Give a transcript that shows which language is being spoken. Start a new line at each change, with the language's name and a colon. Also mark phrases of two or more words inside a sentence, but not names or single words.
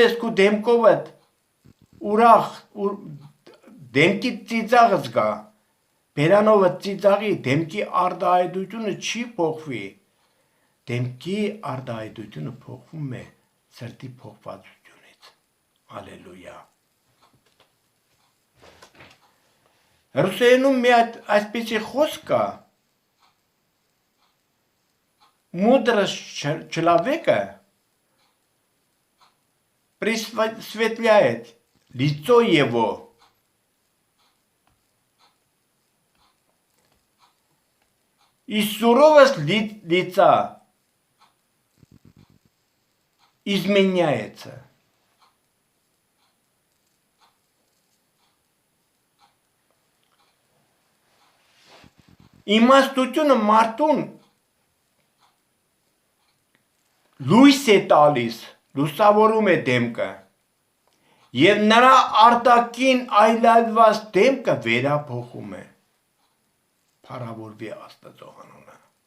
Armenian: ես քու դեմքովդ ուրախ դեմքի ծիծաղը զգա, բերանովը ծիծաղի, դեմքի արտահայտությունը չի փոխվի, դեմքի արտահայտությունը փոխվում է սրտի փոխվածությունից։ Հալելույա։ Ռուսերենում մի այսպիսի խոսք կա,
Russian: мудрость человека просветляет лицо его. и суровость лица изменяется.
Armenian: Իմաստությունը մարդուն լույս է տալիս, լուսավորում է դեմքը, և նրա արտաքին այլայլված դեմքը վերափոխում է, փառավորվի Աստծո անունը։